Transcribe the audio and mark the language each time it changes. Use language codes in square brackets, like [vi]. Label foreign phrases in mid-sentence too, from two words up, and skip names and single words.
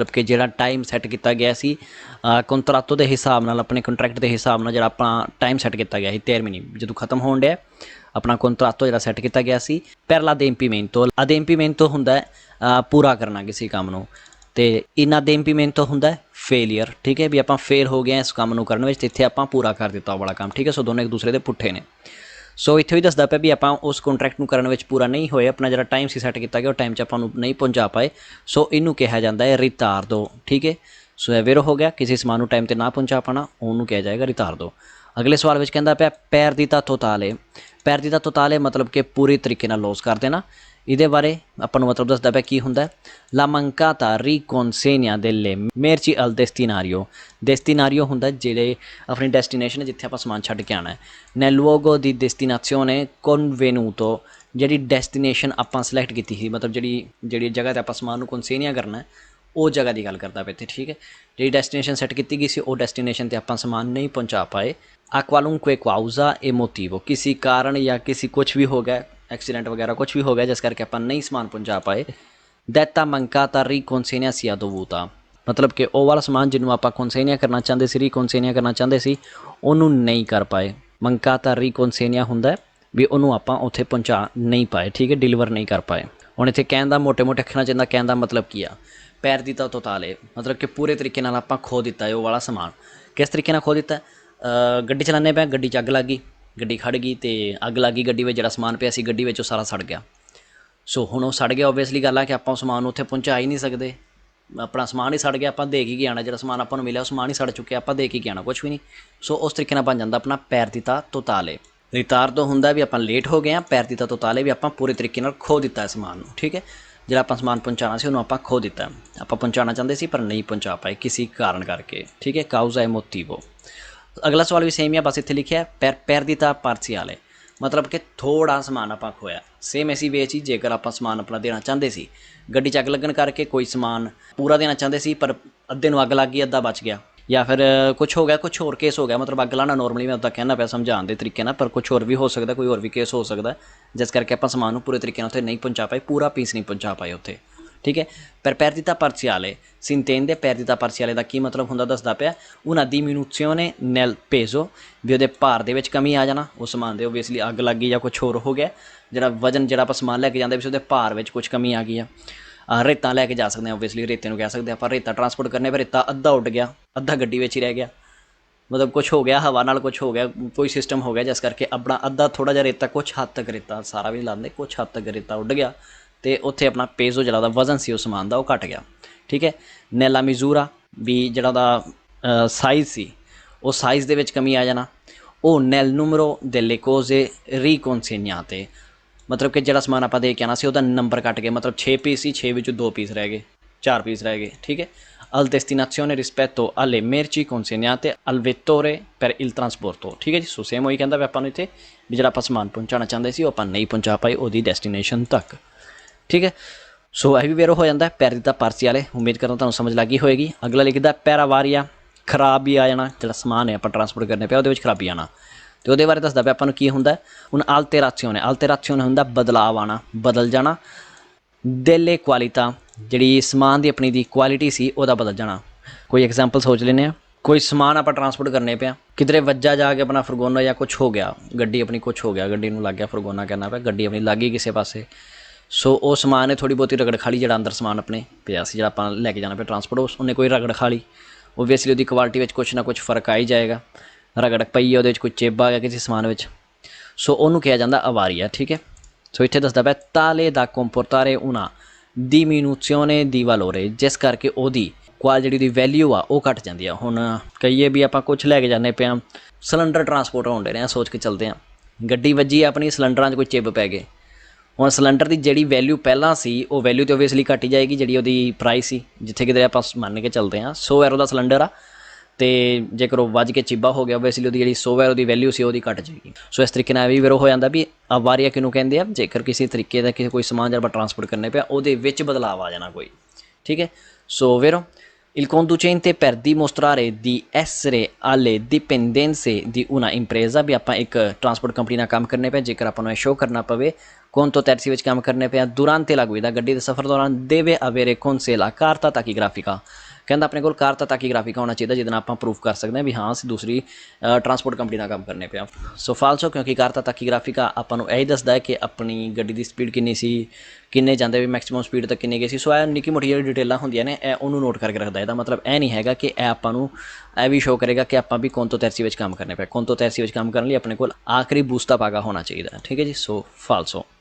[pa] ਕਿ ਜਿਹੜਾ ਟਾਈਮ ਸੈੱਟ ਕੀਤਾ ਗਿਆ ਸੀ ਕੰਟਰੈਕਟ ਦੇ ਹਿਸਾਬ ਨਾਲ ਆਪਣੇ ਕੰਟਰੈਕਟ ਦੇ ਹਿਸਾਬ ਨਾਲ ਜਿਹੜਾ ਆਪਾਂ ਟਾਈਮ ਸੈੱਟ ਕੀਤਾ ਗਿਆ ਸੀ termini ਜਦੋਂ ਖਤਮ ਹੋਣ ਡਿਆ ਆਪਣਾ ਕੰਟਰੈਕਟ ਜਿਹੜਾ ਸੈੱਟ ਕੀਤਾ ਗਿਆ ਸੀ [it] per l'adempimento [pa] ਹੁੰਦਾ ਪੂਰਾ ਕਰਨਾ ਕਿਸੇ ਕੰਮ ਨੂੰ ਤੇ inadempimento ਹੁੰਦਾ ਫੇਲੀਅਰ ਠੀਕ ਹੈ ਵੀ ਆਪਾਂ ਫੇਲ ਹੋ ਗਏ ਇਸ ਕੰਮ ਨੂੰ ਕਰਨ ਵਿੱਚ ਤੇ ਇੱਥੇ ਆਪਾਂ ਪੂਰਾ ਕਰ ਦਿੱਤਾ ਉਹ ਵਾਲਾ ਕੰਮ ਠੀਕ ਹੈ ਸੋ ਦੋਨੋਂ ਇੱਕ ਦੂਸਰੇ ਦੇ ਪੁੱਠੇ ਨੇ ਸੋ ਇੱਥੇ ਵੀ ਦੱਸਦਾ ਪਿਆ ਵੀ ਆਪਾਂ ਉਸ ਕੰਟਰੈਕਟ ਨੂੰ ਕਰਨ ਵਿੱਚ ਪੂਰਾ ਨਹੀਂ ਹੋਏ ਆਪਣਾ ਜਿਹੜਾ ਟਾਈਮ ਸੀ ਸੈੱਟ ਕੀਤਾ ਗਿਆ ਉਹ ਟਾਈਮ 'ਚ ਆਪਾਂ ਨੂੰ ਨਹੀਂ ਪਹੁੰਚਾ ਪਾਏ ਸੋ ਇਹਨੂੰ ਕਿਹਾ ਜਾਂਦਾ ਹੈ ਰਿਤਾਰਦੋ ਠੀਕ ਹੈ ਸੋ ਇਹ ਵੇਰੋ ਹੋ ਗਿਆ ਕਿਸੇ ਸਮਾਨ ਨੂੰ ਟਾਈਮ 'ਤੇ ਨਾ ਪਹੁੰਚਾ ਪਾਉਣਾ ਉਹਨੂੰ ਕਿਹਾ ਜਾਏਗਾ ਰਿਤਾਰਦੋ ਅਗਲੇ ਸਵਾਲ ਵਿੱਚ ਕਹਿੰਦਾ ਪਿਆ perdita totale ਮਤਲਬ ਕਿ ਪੂਰੀ ਤਰੀਕੇ ਨਾਲ ਲੋਸ ਕਰ ਦੇਣਾ ਇਹਦੇ ਬਾਰੇ ਆਪਾਂ ਨੂੰ ਮਤਲਬ ਦੱਸਦਾ ਪਿਆ ਕੀ ਹੁੰਦਾ [it] la mancata riconsegna delle merci al destinario [pa] ਹੁੰਦਾ ਜਿਹੜੇ ਆਪਣੀ ਡੈਸਟੀਨੇਸ਼ਨ ਜਿੱਥੇ ਆਪਾਂ ਸਮਾਨ ਛੱਡ ਕੇ ਆਉਣਾ ਹੈ [it] nel luogo di destinazione convenuto [pa] ਜਿਹੜੀ ਡੈਸਟੀਨੇਸ਼ਨ ਆਪਾਂ ਸਿਲੈਕਟ ਕੀਤੀ ਸੀ ਮਤਲਬ ਜਿਹੜੀ ਜਗ੍ਹਾ 'ਤੇ ਆਪਾਂ ਸਮਾਨ ਨੂੰ ਕਨਸੇਨੀਆ ਕਰਨਾ ਉਹ ਜਗ੍ਹਾ ਦੀ ਗੱਲ ਕਰਦਾ ਪਿਆ ਇੱਥੇ ਠੀਕ ਹੈ ਜਿਹੜੀ ਡੈਸਟੀਨੇਸ਼ਨ ਸੈੱਟ ਕੀਤੀ ਗਈ ਸੀ ਉਹ ਡੈਸਟੀਨੇਸ਼ਨ 'ਤੇ ਆਪਾਂ ਸਮਾਨ ਨਹੀਂ ਪਹੁੰਚਾ ਪਾਏ [it] a qualunque causa e motivo [hi] किसी कारण या किसी कुछ भी हो गया एक्सीडेंट वगैरह कुछ भी हो गया जिस करके अपन नहीं समान पहुँचा पाए [it] detta mancata riconsegna sia dovuta [hi] मतलब कि [pa] ਉਹ ਵਾਲਾ ਸਮਾਨ ਜਿਹਨੂੰ ਆਪਾਂ ਕਨਸੇਨੀਆ ਕਰਨਾ ਚਾਹੁੰਦੇ ਸੀ ਰੀਕਨਸੇਨੀਆ ਕਰਨਾ ਚਾਹੁੰਦੇ ਸੀ ਉਹਨੂੰ ਨਹੀਂ ਕਰ ਪਾਏ [it] mancata riconsegna [pa] ਹੁੰਦਾ ਵੀ ਉਹਨੂੰ ਆਪਾਂ ਉੱਥੇ ਪਹੁੰਚਾ ਨਹੀਂ ਪਾਏ ਠੀਕ ਹੈ ਡਿਲੀਵਰ ਨਹੀਂ ਕਰ ਪਾਏ ਹੁਣ ਇੱਥੇ ਕਹਿਣ ਦਾ ਮੋਟੇ ਅੱਖਰਾਂ 'ਚ ਇਹਦਾ ਕਹਿਣ ਦਾ ਮਤਲਬ ਕੀ ਆ [it] perdita totale [pa] ਮਤਲਬ ਕਿ ਪੂਰੇ ਤਰੀਕੇ ਨਾਲ ਆਪਾਂ ਖੋ ਦਿੱਤਾ ਹੈ ਉਹ ਵਾਲਾ ਸਮਾਨ ਕਿਸ ਤਰੀਕੇ ਨਾਲ ਖੋ ਦਿੱਤਾ ਗੱਡੀ ਚਲਾਉਂਦੇ ਪਿਆ ਗੱਡੀ 'ਚ ਅੱਗ ਲੱਗ ਗਈ ਗੱਡੀ ਖੜ੍ਹ ਗਈ ਅਤੇ ਅੱਗ ਲੱਗ ਗਈ ਗੱਡੀ ਵਿੱਚ ਜਿਹੜਾ ਸਮਾਨ ਪਿਆ ਸੀ ਗੱਡੀ ਵਿੱਚ ਉਹ ਸਾਰਾ ਸੜ ਗਿਆ ਸੋ ਹੁਣ ਉਹ ਸੜ ਗਿਆ ਓਬਵੀਅਸਲੀ ਗੱਲ ਆ ਕਿ ਆਪਾਂ ਉਹ ਸਮਾਨ ਨੂੰ ਉੱਥੇ ਪਹੁੰਚਾ ਹੀ ਨਹੀਂ ਸਕਦੇ ਆਪਣਾ ਸਮਾਨ ਹੀ ਸੜ ਗਿਆ ਆਪਾਂ ਦੇ ਕੇ ਆਉਣਾ ਜਿਹੜਾ ਸਮਾਨ ਆਪਾਂ ਨੂੰ ਮਿਲਿਆ ਉਹ ਸਮਾਨ ਹੀ ਸੜ ਚੁੱਕਿਆ ਆਪਾਂ ਦੇ ਕੇ ਆਉਣਾ ਕੁਛ ਵੀ ਨਹੀਂ ਸੋ ਉਸ ਤਰੀਕੇ ਨਾਲ ਬਣ ਜਾਂਦਾ ਆਪਣਾ [it] perdita totale [pa] ਰਿਤਾਰਦੋ ਹੁੰਦਾ ਵੀ ਆਪਾਂ ਲੇਟ ਹੋ ਗਏ ਹਾਂ [it] perdita totale [pa] ਵੀ ਆਪਾਂ ਪੂਰੇ ਤਰੀਕੇ ਨਾਲ ਖੋ ਦਿੱਤਾ ਹੈ ਸਮਾਨ ਨੂੰ ਠੀਕ ਹੈ ਜਿਹੜਾ ਆਪਾਂ ਸਮਾਨ ਪਹੁੰਚਾਉਣਾ ਸੀ ਉਹਨੂੰ ਆਪਾਂ ਖੋ ਦਿੱਤਾ ਆਪਾਂ ਪਹੁੰਚਾਉਣਾ ਚਾਹੁੰਦੇ ਸੀ ਪਰ ਨਹੀਂ ਪਹੁੰਚਾ ਪਾਏ ਕਿਸੇ ਕਾਰਨ ਕਰਕੇ ਠੀਕ ਹੈ [it] causa e motivo [pa] ਅਗਲਾ ਸਵਾਲ ਵੀ ਸੇਮ ਹੀ ਆ ਬਸ ਇੱਥੇ ਲਿਖਿਆ [it] perdita parziale [pa] ਮਤਲਬ ਕਿ ਥੋੜ੍ਹਾ ਸਮਾਨ ਆਪਾਂ ਖੋਇਆ ਸੇਮ ਐਸੀ ਵੇ 'ਚ ਹੀ ਜੇਕਰ ਆਪਾਂ ਸਮਾਨ ਆਪਣਾ ਦੇਣਾ ਚਾਹੁੰਦੇ ਸੀ ਗੱਡੀ 'ਚ ਅੱਗ ਲੱਗਣ ਕਰਕੇ ਕੋਈ ਸਮਾਨ ਪੂਰਾ ਦੇਣਾ ਚਾਹੁੰਦੇ ਸੀ ਪਰ ਅੱਧੇ ਨੂੰ ਅੱਗ ਲੱਗ ਗਈ ਅੱਧਾ ਬਚ ਗਿਆ ਜਾਂ ਫਿਰ ਕੁਛ ਹੋ ਗਿਆ ਕੁਛ ਹੋਰ ਕੇਸ ਹੋ ਗਿਆ ਮਤਲਬ ਅੱਗ ਲਾਉਣਾ ਨੋਰਮਲੀ ਮੈਂ ਉੱਦਾਂ ਕਹਿਣਾ ਪਿਆ ਸਮਝਾਉਣ ਦੇ ਤਰੀਕੇ ਨਾਲ ਪਰ ਕੁਛ ਹੋਰ ਵੀ ਹੋ ਸਕਦਾ ਕੋਈ ਹੋਰ ਵੀ ਕੇਸ ਹੋ ਸਕਦਾ ਜਿਸ ਕਰਕੇ ਆਪਾਂ ਸਮਾਨ ਨੂੰ ਪੂਰੇ ਤਰੀਕੇ ਨਾਲ ਉੱਥੇ ਨਹੀਂ ਪਹੁੰਚਾ ਪਾਏ ਪੂਰਾ ਪੀਸ ਨਹੀਂ ਪਹੁੰਚਾ ਪਾਏ ਉੱਥੇ ਠੀਕ ਹੈ ਪਰ perdita [it] parziale si intende perdita parziale [pa] ਦਾ ਕੀ ਮਤਲਬ ਹੁੰਦਾ ਦੱਸਦਾ ਪਿਆ [it] una diminuzione nel peso [pa] ਵੀ ਉਹਦੇ ਭਾਰ ਦੇ ਵਿੱਚ ਕਮੀ ਆ ਜਾਣਾ ਉਸ ਸਮਾਨ ਦੇ ਓਬਵੀਅਸਲੀ ਅੱਗ ਲੱਗ ਗਈ ਜਾਂ ਕੁਛ ਹੋਰ ਹੋ ਗਿਆ ਜਿਹੜਾ ਵਜ਼ਨ ਜਿਹੜਾ ਆਪਾਂ ਸਮਾਨ ਲੈ ਕੇ ਜਾਂਦੇ ਵੀ ਉਹਦੇ ਭਾਰ ਵਿੱਚ ਕੁਛ ਕਮੀ ਆ ਗਈ ਆ ਰੇਤਾ ਲੈ ਕੇ ਜਾ ਸਕਦੇ ਹਾਂ ਓਬਵੀਅਸਲੀ ਰੇਤੇ ਨੂੰ ਕਹਿ ਸਕਦੇ ਆਪਾਂ ਰੇਤਾ ਟਰਾਂਸਪੋਰਟ ਕਰਨੇ ਪਰ ਰੇਤਾ ਅੱਧਾ ਉੱਡ ਗਿਆ ਅੱਧਾ ਗੱਡੀ ਵਿੱਚ ਹੀ ਰਹਿ ਗਿਆ ਮਤਲਬ ਕੁਛ ਹੋ ਗਿਆ ਹਵਾ ਨਾਲ ਕੁਛ ਹੋ ਗਿਆ ਕੋਈ ਸਿਸਟਮ ਹੋ ਗਿਆ ਜਿਸ ਕਰਕੇ ਆਪਣਾ ਅੱਧਾ ਥੋੜ੍ਹਾ ਜਿਹਾ ਰੇਤਾ ਕੁਛ ਹੱਦ ਤੱਕ ਰੇਤਾ ਸਾਰਾ ਵੀ ਲਾਉਂਦੇ ਕੁਛ ਹੱਦ ਤੱਕ ਰੇਤਾ ਉੱਡ ਗਿਆ ਅਤੇ ਉੱਥੇ ਆਪਣਾ ਪੇਜ਼ੋ ਜਿਹੜਾ ਉਹਦਾ ਵਜ਼ਨ ਸੀ ਉਸ ਸਮਾਨ ਦਾ ਉਹ ਘੱਟ ਗਿਆ ਠੀਕ ਹੈ [it] nella misura [pa] ਵੀ ਜਿਹੜਾ ਉਹਦਾ ਸਾਈਜ਼ ਸੀ ਉਹ ਸਾਈਜ਼ ਦੇ ਵਿੱਚ ਕਮੀ ਆ ਜਾਣਾ ਉਹ [it] nel numero delle cose riconsegnate [pa] ਮਤਲਬ ਕਿ ਜਿਹੜਾ ਸਮਾਨ ਆਪਾਂ ਦੇ ਕੇ ਆਉਣਾ ਸੀ ਉਹਦਾ ਨੰਬਰ ਕੱਟ ਗਏ ਮਤਲਬ 6 ਪੀਸ ਸੀ 6 ਵਿੱਚੋਂ 2 ਪੀਸ ਰਹਿ ਗਏ 4 ਪੀਸ ਰਹਿ ਗਏ ਠੀਕ ਹੈ [it] al destinazione rispetto alle merci consegnate al vettore per il trasporto [pa] ਠੀਕ ਹੈ ਜੀ ਸੋ ਸੇਮ ਉਹੀ ਕਹਿੰਦਾ ਵੀ ਆਪਾਂ ਨੂੰ ਇੱਥੇ ਵੀ ਜਿਹੜਾ ਆਪਾਂ ਸਮਾਨ ਪਹੁੰਚਾਉਣਾ ਚਾਹੁੰਦੇ ਸੀ ਉਹ ਆਪਾਂ ਨਹੀਂ ਪਹੁੰਚਾ ਪਾਏ ਉਹਦੀ ਡੈਸਟੀਨੇਸ਼ਨ ਤੱਕ ਠੀਕ ਹੈ ਸੋ ਇਹ ਵੀ ਵੇਰੋ ਹੋ ਜਾਂਦਾ [it] perdita parziale [pa] ਉਮੀਦ ਕਰਦਾ ਤੁਹਾਨੂੰ ਸਮਝ ਲੱਗ ਗਈ ਹੋਏਗੀ ਅਗਲਾ ਲਿਖਦਾ ਪੈਰਾਵਾਰੀਆ ਖਰਾਬ ਵੀ ਆ ਜਾਣਾ ਜਿਹੜਾ ਸਮਾਨ ਹੈ ਆਪਾਂ ਟਰਾਂਸਪੋਰਟ ਕਰਨੇ ਪਿਆ ਉਹਦੇ ਵਿੱਚ ਖਰਾਬੀ ਆਉਣਾ ਅਤੇ ਉਹਦੇ ਬਾਰੇ ਦੱਸਦਾ ਪਿਆ ਆਪਾਂ ਨੂੰ ਕੀ ਹੁੰਦਾ ਹੁਣ alterazione ਹੁੰਦਾ ਬਦਲਾਵ ਆਉਣਾ ਬਦਲ ਜਾਣਾ [it] delle qualità [pa] ਜਿਹੜੀ ਸਮਾਨ ਦੀ ਆਪਣੀ ਦੀ ਕੁਆਲਿਟੀ ਸੀ ਉਹਦਾ ਬਦਲ ਜਾਣਾ ਕੋਈ ਐਗਜ਼ਾਮਪਲ ਸੋਚ ਲੈਂਦੇ ਹਾਂ ਕੋਈ ਸਮਾਨ ਆਪਾਂ ਟਰਾਂਸਪੋਰਟ ਕਰਨੇ ਪਿਆ ਕਿਧਰੇ ਵੱਜਾ ਜਾ ਕੇ ਆਪਣਾ ਫਰਗੋਨਾ ਜਾਂ ਕੁਛ ਹੋ ਗਿਆ ਗੱਡੀ ਆਪਣੀ ਕੁਛ ਹੋ ਗਿਆ ਗੱਡੀ ਨੂੰ ਲੱਗ ਗਿਆ ਫਰਗੋਨਾ ਕਰਨਾ ਪਿਆ ਗੱਡੀ ਆਪਣੀ ਲੱਗ ਗਈ ਕਿਸੇ ਪਾਸੇ ਸੋ ਉਹ ਸਮਾਨ ਨੇ ਥੋੜ੍ਹੀ ਬਹੁਤੀ ਰਗੜ ਖਾ ਲਈ ਜਿਹੜਾ ਅੰਦਰ ਸਮਾਨ ਆਪਣੇ ਪਿਆ ਸੀ ਜਿਹੜਾ ਆਪਾਂ ਲੈ ਕੇ ਜਾਣਾ ਪਿਆ ਟਰਾਂਸਪੋਰਟ ਉਹਨੇ ਕੋਈ ਰਗੜ ਖਾ ਲਈ ਓਬਵੀਅਸਲੀ ਉਹਦੀ ਕੁਆਲਿਟੀ ਵਿੱਚ ਕੁਛ ਨਾ ਕੁਛ ਫਰਕ ਆ ਹੀ ਜਾਏਗਾ ਰਗੜ ਪਈ ਉਹਦੇ ਵਿੱਚ ਕੋਈ ਚਿੱਬ ਆ ਗਿਆ ਕਿਸੇ ਸਮਾਨ ਵਿੱਚ ਸੋ ਉਹਨੂੰ ਕਿਹਾ ਜਾਂਦਾ ਅਵਾਰੀਆ ਠੀਕ ਹੈ ਸੋ ਇੱਥੇ ਦੱਸਦਾ ਪਿਆ [it] tale da comportare una diminuzione di valore [pa] ਜਿਸ ਕਰਕੇ ਉਹਦੀ ਜਿਹੜੀ ਉਹਦੀ ਵੈਲਿਊ ਆ ਉਹ ਘੱਟ ਜਾਂਦੀ ਆ ਹੁਣ ਕਹੀਏ ਵੀ ਆਪਾਂ ਕੁਛ ਲੈ ਕੇ ਜਾਂਦੇ ਪਿਆ ਸਿਲੰਡਰ ਟਰਾਂਸਪੋਰਟ ਹੋਣ ਦੇ ਰਹੇ ਹਾਂ ਸੋਚ ਕੇ ਚੱਲਦੇ ਹਾਂ ਗੱਡੀ ਵੱਜੀ ਆਪਣੀ ਸਿਲੰਡਰਾਂ 'ਚ ਕੋਈ ਚਿੱਬ ਪੈ ਗਏ ਹੁਣ ਸਿਲੰਡਰ ਦੀ ਜਿਹੜੀ ਵੈਲਿਊ ਪਹਿਲਾਂ ਸੀ ਉਹ ਵੈਲਿਊ ਤਾਂ ਓਬਵੀਅਸਲੀ ਘੱਟ ਹੀ ਜਾਏਗੀ ਜਿਹੜੀ ਉਹਦੀ ਪ੍ਰਾਈਸ ਸੀ ਜਿੱਥੇ ਕਿਤੇ ਆਪਾਂ ਮੰਨ ਕੇ ਚੱਲਦੇ ਹਾਂ 100 ਐਰੋ ਦਾ ਸਿਲੰਡਰ ਆ ਅਤੇ ਜੇਕਰ ਉਹ ਵੱਜ ਕੇ ਚਿੱਬਾ ਹੋ ਗਿਆ ਓਬਵੀਅਸਲੀ ਉਹਦੀ ਜਿਹੜੀ 100 ਐਰੋ ਦੀ ਵੈਲਿਊ ਸੀ ਉਹਦੀ ਘੱਟ ਜਾਏਗੀ ਸੋ ਇਸ ਤਰੀਕੇ ਨਾਲ ਵੀ ਵੀਰੋ ਹੋ ਜਾਂਦਾ ਵੀ ਅਵਾਰੀਆ ਕਿਹਨੂੰ ਕਹਿੰਦੇ ਆ ਜੇਕਰ ਕਿਸੇ ਤਰੀਕੇ ਦਾ ਕਿਸੇ ਕੋਈ ਸਮਾਨ ਜਿਹੜਾ ਆਪਾਂ ਟਰਾਂਸਪੋਰਟ ਕਰਨੇ ਪਿਆ ਉਹਦੇ ਵਿੱਚ ਬਦਲਾਵ ਆ ਜਾਣਾ ਕੋਈ ਠੀਕ ਹੈ सो वेरो [it] il conducente per dimostrare di essere alle dipendenze di una impresa [pa] ਵੀ ਆਪਾਂ ਇੱਕ ਟਰਾਂਸਪੋਰਟ ਕੰਪਨੀ ਨਾਲ ਕੰਮ ਕਰਨੇ ਪਿਆ ਜੇਕਰ ਆਪਾਂ ਨੂੰ ਇਹ ਸ਼ੋਅ ਕਰਨਾ ਪਵੇ [it] conto terzi [pa] ਵਿੱਚ ਕੰਮ ਕਰਨੇ ਪਿਆ [it] durante la guida [pa] ਗੱਡੀ ਦੇ ਸਫ਼ਰ ਦੌਰਾਨ [it] deve avere con sé la carta tachigrafica [pa] ਕਹਿੰਦਾ ਆਪਣੇ ਕੋਲ [it] carta tachigrafica [pa] ਹੋਣਾ ਚਾਹੀਦਾ ਜਿਹਦੇ ਨਾਲ ਆਪਾਂ ਪ੍ਰੂਫ ਕਰ ਸਕਦੇ ਹਾਂ ਵੀ ਹਾਂ ਅਸੀਂ ਦੂਸਰੀ ਟਰਾਂਸਪੋਰਟ ਕੰਪਨੀ ਨਾਲ ਕੰਮ ਕਰਨੇ ਪਿਆ ਸੋ ਫਾਲਸੋ ਕਿਉਂਕਿ [it] carta tachigrafica [pa] ਆਪਾਂ ਨੂੰ ਇਹ ਦੱਸਦਾ ਹੈ ਕਿ ਆਪਣੀ ਗੱਡੀ ਦੀ ਸਪੀਡ ਕਿੰਨੀ ਸੀ ਕਿੰਨੇ ਜਾਂਦੇ ਵੀ ਮੈਕਸਿਮਮ ਸਪੀਡ ਤੱਕ ਕਿੰਨੇ ਗਏ ਸੀ ਸੋ ਇਹ ਨਿੱਕੀ ਮੋਟੀ ਜਿਹੜੀ ਡਿਟੇਲਾਂ ਹੁੰਦੀਆਂ ਨੇ ਇਹ ਉਹਨੂੰ ਨੋਟ ਕਰਕੇ ਰੱਖਦਾ ਇਹਦਾ ਮਤਲਬ ਇਹ ਨਹੀਂ ਹੈਗਾ ਕਿ ਇਹ ਆਪਾਂ ਨੂੰ ਇਹ ਵੀ ਸ਼ੋਅ ਕਰੇਗਾ ਕਿ ਆਪਾਂ ਵੀ [it] conto terzi [pa] ਵਿੱਚ ਕੰਮ ਕਰਨੇ ਪਿਆ [it] conto terzi [pa] ਵਿੱਚ ਕੰਮ ਕਰਨ ਲਈ ਆਪਣੇ ਕੋਲ ਆਖਰੀ [it] busta paga [pa] ਹੋਣਾ ਚਾਹੀਦਾ ਠੀਕ ਹੈ ਜੀ ਸੋ ਫਾਲਸੋ